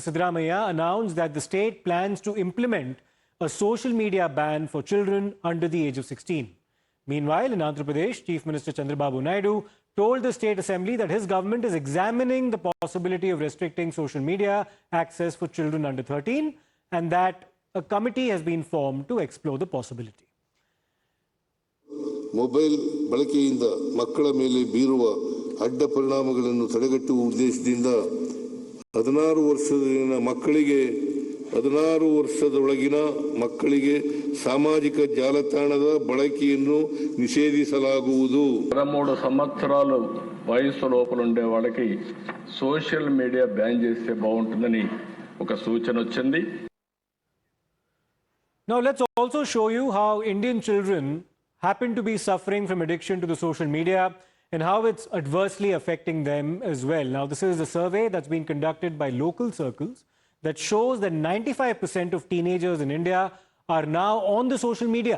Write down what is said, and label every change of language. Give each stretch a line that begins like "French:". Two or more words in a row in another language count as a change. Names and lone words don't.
English: Siddaramaiah announced that the state plans to implement a social media ban for children under the age of 16. Meanwhile, in Andhra Pradesh, Chief Minister Chandrababu Naidu told the State Assembly that his government is examining the possibility of restricting social media access for children under 13 and that a committee has been formed to explore the possibility.
Kannada: ಮೊಬೈಲ್ ಬಳಕೆಯಿಂದ ಮಕ್ಕಳ ಮೇಲೆ ಬೀರುವ ಅಡ್ಡ ಪರಿಣಾಮಗಳನ್ನು ತಡೆಗಟ್ಟುವ ಉದ್ದೇಶದಿಂದ 16 ವರ್ಷದೊಳಗಿನ ಮಕ್ಕಳಿಗೆ ಸಾಮಾಜಿಕ ಜಾಲತಾಣದ ಬಳಕೆಯನ್ನು ನಿಷೇಧಿಸಲಾಗುವುದು.
Telugu: 13 సంవత్సరాలు వయసు లోపల ఉండే వాళ్ళకి
English: social media ban
Telugu: చేస్తే బాగుంటుందని ఒక సూచన వచ్చింది.
English: Now let's also show you how Indian children happen to be suffering from addiction to the social media and how it's adversely affecting them as well. Now, this is a survey that's been conducted by local circles that shows that 95% of teenagers in India are now on the social media.